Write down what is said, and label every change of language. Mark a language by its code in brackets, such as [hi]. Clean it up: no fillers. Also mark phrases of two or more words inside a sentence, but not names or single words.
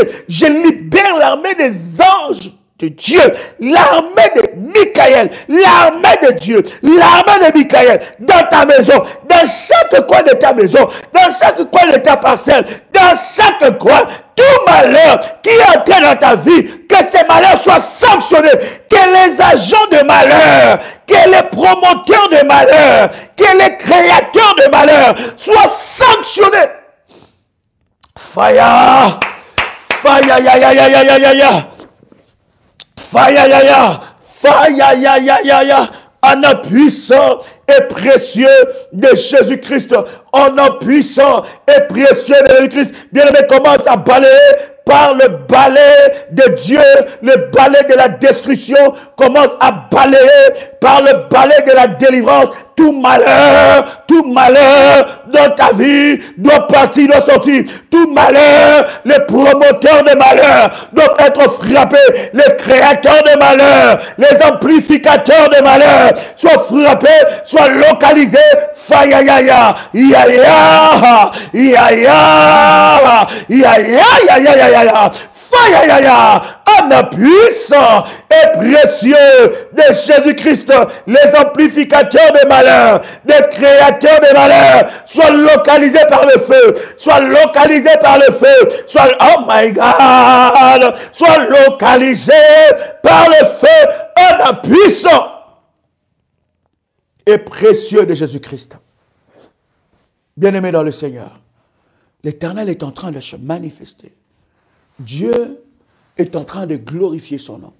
[fr] Je libère l'armée des anges de Dieu, l'armée de Michael, l'armée de Dieu, l'armée de Michael, dans ta maison, dans chaque coin de ta maison, dans chaque coin de ta parcelle, dans chaque coin, tout malheur qui est entré dans ta vie, que ces malheurs soient sanctionnés, que les agents de malheur, que les promoteurs de malheur, que les créateurs de malheur soient sanctionnés. [en] Fire! Fire! Ya, ya, ya, ya, ya, ya, ya. Fire, ya, ya. Fire, ya, ya, ya, ya. [fr] En nom puissant et précieux de Jésus-Christ. En nom puissant et précieux de Jésus-Christ. Bien-aimé, commence à balayer par le balai de Dieu, le balai de la destruction. Commence à balayer par le balai de la délivrance. Tout malheur dans ta vie doit partir, doit sortir. Tout malheur, les promoteurs de malheur doivent être frappés. Les créateurs de malheur, les amplificateurs de malheur soient frappés, soient localisés. Faya ya ya, ya ya, ya ya, ya ya ya ya ya, faya ya ya. En puissant et précieux de Jésus-Christ, les amplificateurs de malheur, les créateurs de malheur, soient localisés par le feu, soient localisés par le feu, soient, [en] oh my God, [fr] soient localisés par le feu, en puissant et précieux de Jésus-Christ. Bien-aimé dans le Seigneur, l'Éternel est en train de se manifester. Dieu est en train de glorifier son nom.